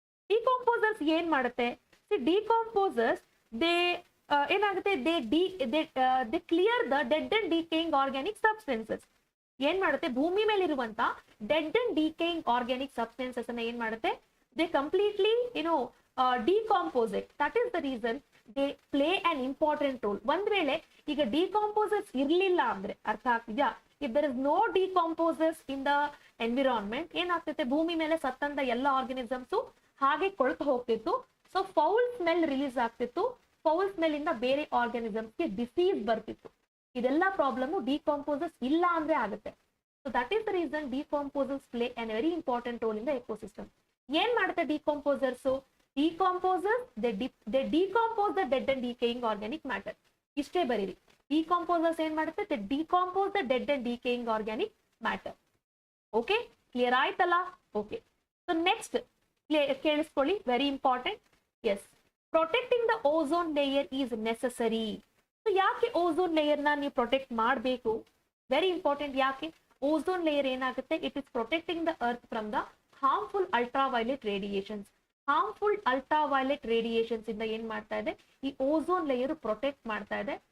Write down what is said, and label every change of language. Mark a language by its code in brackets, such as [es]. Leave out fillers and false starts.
[kn] Decomposers ಏನ್ ಮಾಡುತ್ತೆ? Decomposers ಏನಾಗುತ್ತೆ, [en] They clear the dead and decaying organic substances. [kn] ಏನ್ ಮಾಡುತ್ತೆ, ಭೂಮಿ ಮೇಲೆ ಇರುವಂತ dead and decaying organic substances ಅನ್ನ ಏನ್ ಮಾಡುತ್ತೆ, [en] They completely decompose it. That is the reason they play an important role. [kn] ಒಂದ್ ವೇಳೆ ಈಗ ಡಿಕಾಂಪೋಸರ್ಸ್ ಇರ್ಲಿಲ್ಲ ಅಂದ್ರೆ, ಅರ್ಥ ಆಗ್ತಿದ್ಯಾ? [en] if there is no decomposers in the environment, [kn] ಏನಾಗ್ತೈತೆ, ಭೂಮಿ ಮೇಲೆ ಸತ್ತಂತ ಎಲ್ಲ ಆರ್ಗನಿಸಮ್ಸ್ ಹಾಗೆ ಕೊಳ್ತು ಹೋಗ್ತಿತ್ತು. ಸೊ ಫೌಲ್ ಸ್ಮೆಲ್ ರಿಲೀಸ್ ಆಗ್ತಿತ್ತು, ಫೌಲ್ ಸ್ಮೆಲ್ ಇಂದ ಬೇರೆ ಆರ್ಗನಿಸಮ್ಸ್ಗೆ ಡಿಸೀಸ್ ಬರ್ತಿತ್ತು. ಇದೆಲ್ಲ ಪ್ರಾಬ್ಲಮ್ ಡಿಕಾಂಪೋಸರ್ಸ್ ಇಲ್ಲ ಅಂದ್ರೆ ಆಗುತ್ತೆ. [en] So that is the reason decomposers play an very important role in the ecosystem. [kn] ಏನ್ ಮಾಡುತ್ತೆ decomposers? [en] Decomposes, they decompose the dead and decaying organic matter. [kn] ಇಷ್ಟೇ ಬರೀರಿ. Decomposers ಏನ್ ಮಾಡುತ್ತೆ? [en] They decompose the dead and decaying organic matter. Okay, [kn] clear ಆಯ್ತಲ್ಲ? [en] okay, so next [kn] ಕೇಳಿಸ್ಕೊಳ್ಳಿ, very important. [en] Yes, protecting the ozone layer is necessary. [kn] So ಯಾಕೆ ozone layer ನ ನೀವು protect ಮಾಡಬೇಕು? Very important. ಯಾಕೆ ಓಝೋನ್ ಲೇಯರ್ ಏನಾಗುತ್ತೆ? [en] It is protecting the earth from the harmful ultraviolet radiations. [kn] Harmful ultraviolet radiations ಇಂದ ಏನ್ ಮಾಡ್ತಾ ಇದೆ? ಈ ಓಝೋನ್ ಲೇಯರ್ ಪ್ರೊಟೆಕ್ಟ್ ಮಾಡ್ತಾ ಇದೆ.